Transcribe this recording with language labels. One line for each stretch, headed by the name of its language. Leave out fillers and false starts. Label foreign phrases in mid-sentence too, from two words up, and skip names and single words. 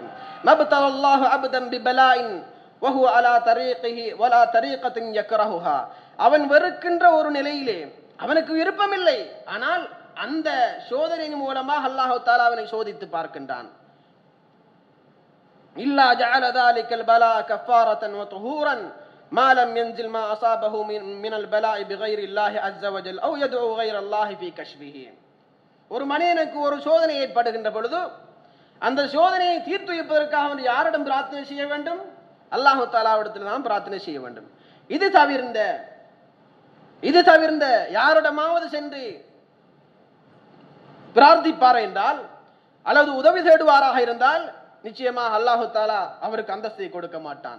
Arabic: ما ابتلى الله عبدا ببلاء وهو على طريقه ولا طريقة يكرهها.
Tamil: அவன் வெறுக்கின்ற ஒரு நிலையிலே அவனுக்கு விருப்பமில்லை, ஆனால் அந்த சோதனையின் மூலமாக அல்லாஹ் தஆலா அவனை சோதித்து பார்க்கின்றான்.
Arabic: إلا جعل ذلك البلاء كفارة وطهورا ما لم ينزل ما أصابه من البلاء بغير الله عز وجل أو يدعو غير الله في كشفه.
Tamil: ஒரு மனிதனுக்கு ஒரு சோதனை ஏற்படுகின்ற பொழுது அந்த சோதனையை தீர்த்து வைப்பதற்காக அவன் யாரிடம் பிரார்த்தனை செய்ய வேண்டும்? அல்லாஹ் தஆலாவிடத்தில் தான் பிரார்த்தனை செய்ய வேண்டும். இது தவிர்ந்த யாரிடமாவது சென்று பிரார்த்திப்பார் என்றால் அல்லது உதவி தேடுவாராக இருந்தால் நிச்சயமாக அல்லாஹ் தஆலா அவருக்கு அந்தஸ்தை கொடுக்க மாட்டான்.